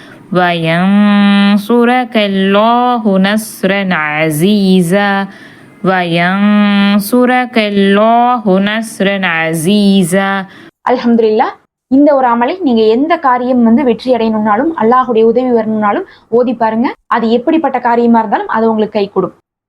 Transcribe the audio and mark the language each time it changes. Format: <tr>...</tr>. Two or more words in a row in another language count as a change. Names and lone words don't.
<ar>وينصرك الله نصرا عزيزا وينصرك الله نصرا عزيزا.</ar> <ta>அல்ஹம்துலில்லாஹ். இந்த ஒரு அமலை நீங்க எந்த காரியம் வெற்றி அடையணும்னாலும், அல்லாஹுடைய உதவி வரணும்னாலும் ஓதி பாருங்க. அது எப்படிப்பட்ட காரியமா இருந்தாலும் அது உங்களுக்கு கை கொடும்.</ta>